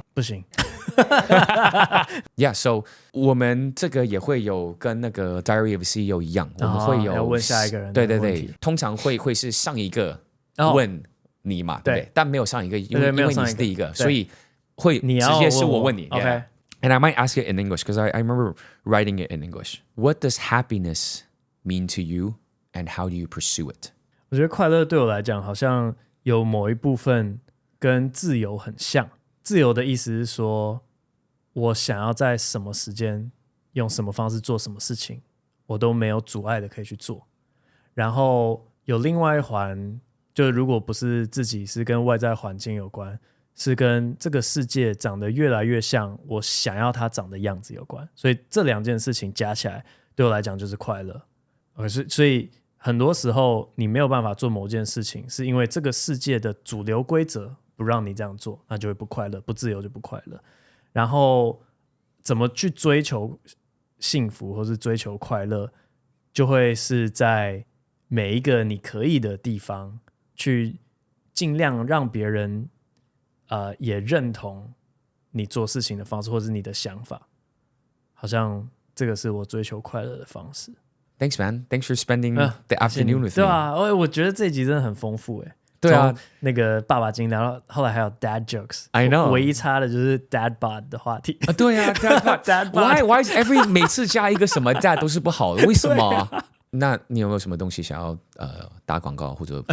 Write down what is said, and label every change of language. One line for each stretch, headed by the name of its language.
Chinese: 不行。 So 我们这个也会有跟那个 Diary of CEO 一样，我们会有要问下一个人。对，通常会是上一个问你嘛，对不对？但没有上一个，因为你是第一个，所以。会直接是我问你
English: ，OK？ And I might ask it in English because I remember writing it in English. What does happiness mean to you, and how do you pursue it?
Chinese: 我觉得快乐对我来讲，好像有某一部分跟自由很像。自由的意思是说，我想要在什么时间用什么方式做什么事情，我都没有阻碍的可以去做。然后有另外一环，就是如果不是自己，是跟外在环境有关。是跟这个世界长得越来越像我想要它长的样子有关，所以这两件事情加起来对我来讲就是快乐。所以很多时候你没有办法做某件事情，是因为这个世界的主流规则不让你这样做，那就会不快乐，不自由就不快乐。然后怎么去追求幸福或是追求快乐，就会是在每一个你可以的地方去尽量让别人也认同你做事情的方式或是你的想法，好像这个是我追求快乐的方式。
English: Thanks, man. Thanks for spending the afternoon with me.
Chinese: 对啊，我觉得这一集真的很丰富。对啊，那个爸爸经，然后后来还有 dad jokes。I
English: know，
Chinese: 唯一差的就是 dad bod 的话题啊。对啊 ，dad bod，
English: why every
Chinese: 每次加一个什么 dad 都是不好的，为什么？那你有没有什么东西想要打广告或者